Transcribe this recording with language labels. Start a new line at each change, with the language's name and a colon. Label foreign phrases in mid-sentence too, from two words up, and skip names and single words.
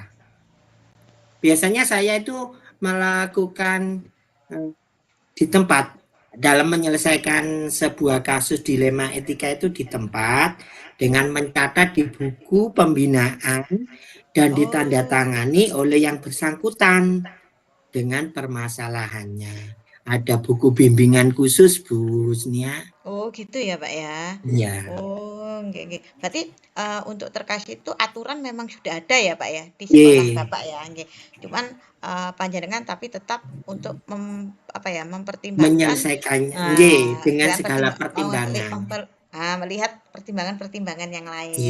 Indonesian: Biasanya saya itu melakukan di tempat dalam menyelesaikan sebuah kasus dilema etika itu di tempat dengan mencatat di buku pembinaan dan Oh, ditandatangani oleh yang bersangkutan dengan permasalahannya. Ada buku bimbingan khusus, Bu Nia. oh gitu ya Pak ya. Ya,
Javanese: Oh, nggih nggih.
Indonesian: Berarti, untuk terkait itu aturan memang sudah ada ya, Pak, ya, di sekolah ye, Bapak ya, nggih. Cuman, panjenengan tapi tetap untuk apa ya, mempertimbangkan, menyelesaikan ye, dengan dengan segala pertimbangan. melihat pertimbangan-pertimbangan yang lain,